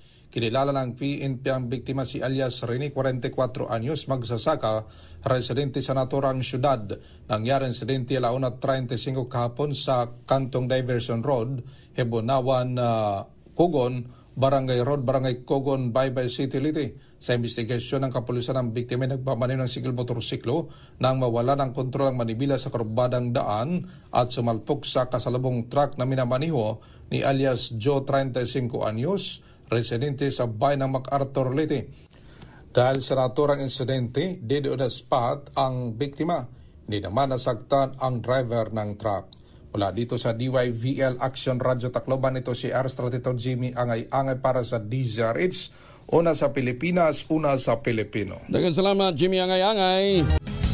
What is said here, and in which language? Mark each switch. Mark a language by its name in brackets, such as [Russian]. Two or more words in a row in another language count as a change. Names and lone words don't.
[Filipino] Kinilala ng PNP ang biktima si alias Rene, 44 anyos, magsasaka, residente sa naturang siyudad. Nangyari ang insidente 1:35 kahapon sa Kantong Diversion Road, Hebonawan, Cogon, Barangay Road, Barangay Cogon, Baybay City, Liti. Sa investigasyon ng kapulisan, ng biktima ay nagmamaneho ng single motorsiklo nang mawala ng kontrol ang manibela sa kurbadang daan at sumalpok sa kasalubong truck na minamaneho ni alias Joe, 35 anyos, residente sa bayan ng MacArthur, Liti. Dahil sa naturang insidente, [English] dead on the spot [Filipino] ang biktima. Hindi naman nasaktan ang driver ng truck. Mula dito sa DYVL Action Radio Tacloban, ito si RS32 Jimmy Angay-Angay para sa DZRH. Una sa Pilipinas, una sa Pilipino. [Cebuano] Daghang salamat, Jimmy Angay-Angay.